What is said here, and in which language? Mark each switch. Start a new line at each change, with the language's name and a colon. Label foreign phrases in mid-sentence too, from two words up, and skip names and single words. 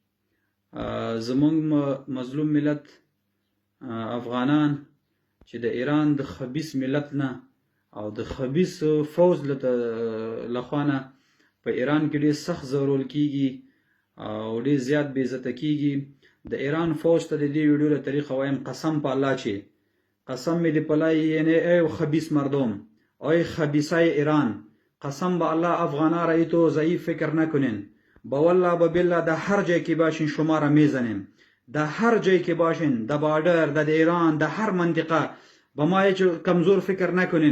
Pashto: زمونږ مظلوم ملت افغانان چې د ایران د خبیث ملت نه او د خبیث فوز لخوا نه په ایران کې ډېر سخت ځورول کیږي او ډېر زیات بې عزته کیږي. د ایران فوج ته د دې ویډیو له طریقه وایم قسم په الله چې قسم می دی پلای یعنی
Persian: ای خبیث مردم، ای خبیثای ایران، قسم به الله افغانا رایی تو ضعیف فکر نکنین. با والله با بالله در هر جای که باشین شما را میزنیم، در هر جای که باشین، در بادر، در ایران، در هر منطقه با ما هیچ کمزور فکر نکنین.